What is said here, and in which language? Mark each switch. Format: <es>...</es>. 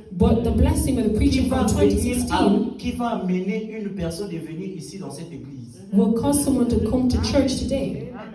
<en>But the blessing of the preaching from 2016</en> <fr>qui va amener une personne de venir ici dans cette église.</fr> <en>will cause someone to come to church today.</en>